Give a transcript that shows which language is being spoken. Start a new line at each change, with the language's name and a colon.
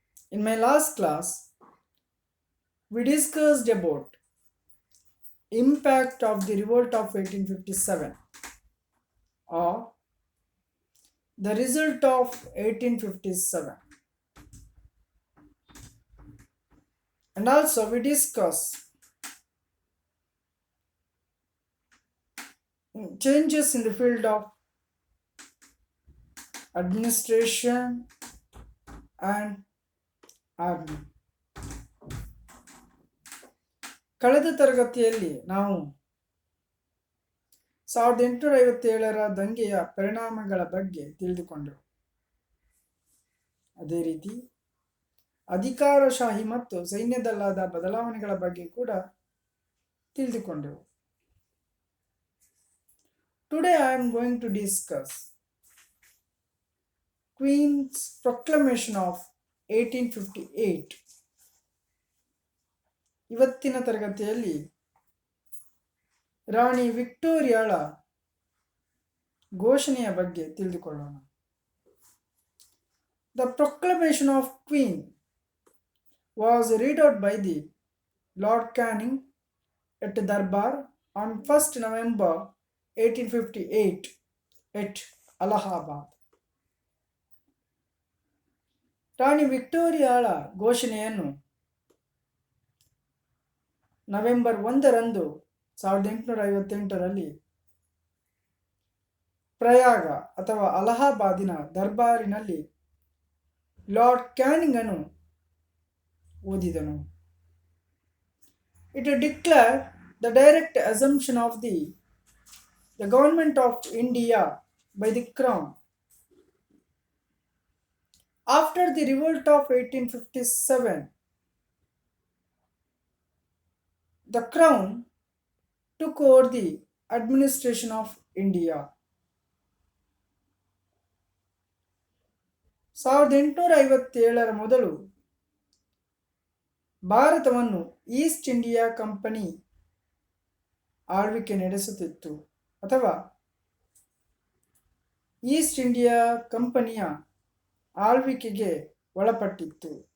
English: In my last class, we discussed about impact of the revolt of 1857 or the result of 1857, and also we discussed changes in the field of administration and army.
Kannada: ಕಳೆದ ತರಗತಿಯಲ್ಲಿ ನಾವು 1857ರ ದಂಗೆಯ ಪರಿಣಾಮಗಳ ಬಗ್ಗೆ ತಿಳಿದುಕೊಂಡೆವು. ಅದೇ ರೀತಿ ಅಧಿಕಾರಶಾಹಿ ಮತ್ತು ಸೈನ್ಯದಲ್ಲಾದ ಬದಲಾವಣೆಗಳ ಬಗ್ಗೆ ಕೂಡ ತಿಳಿದುಕೊಂಡೆವು.
English: Today I am going to discuss Queen's Proclamation of 1858.
Kannada: ಇವತ್ತಿನ ತರಗತಿಯಲ್ಲಿ ರಾಣಿ ವಿಕ್ಟೋರಿಯಾಳ ಘೋಷಣೆಯ ಬಗ್ಗೆ ತಿಳಿದುಕೊಳ್ಳೋಣ.
English: The proclamation of Queen was read out by the Lord Canning at Darbar on 1st November 1858 at Allahabad.
Kannada: ರಾಣಿ ವಿಕ್ಟೋರಿಯಾಳ ಘೋಷಣೆಯನ್ನು ನವೆಂಬರ್ 1ರಂದು 1858ರಲ್ಲಿ ಪ್ರಯಾಗ ಅಥವಾ ಅಲಹಾಬಾದಿನ ದರ್ಬಾರಿನಲ್ಲಿ lord ಕ್ಯಾನಿಂಗನು ಓದಿದನು.
English: It declared the direct assumption of the government of India by the Crown. After the revolt of 1857, the Crown took over the administration of India.
Kannada: 1857ರ ಮೊದಲು ಭಾರತವನ್ನು East India company ಆಳ್ವಿಕೆ ನಡೆಸುತ್ತಿತ್ತು ಅಥವಾ East India ಕಂಪನಿಯ ಆಳ್ವಿಕೆಗೆ ಒಳಪಟ್ಟಿತ್ತು.